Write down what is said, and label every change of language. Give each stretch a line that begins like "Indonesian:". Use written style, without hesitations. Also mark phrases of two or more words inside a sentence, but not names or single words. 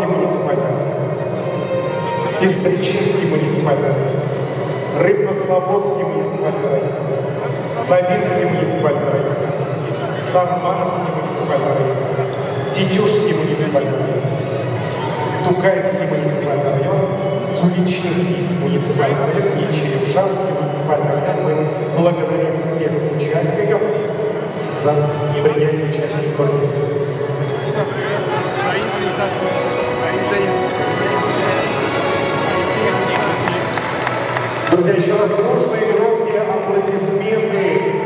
Russian: муниципальный, Пестричинский муниципальный, Рыбно-Слободский муниципальный район, Савинский муниципальный район, Санмановский муниципальный район, Тетюшский муниципальный район, Тукаевский муниципальный район, Туличинский муниципальный район и Черемшанский муниципальный район. Мы благодарим всех участников за принятие участия в турнире. Друзья, еще раз дружные громкие аплодисменты.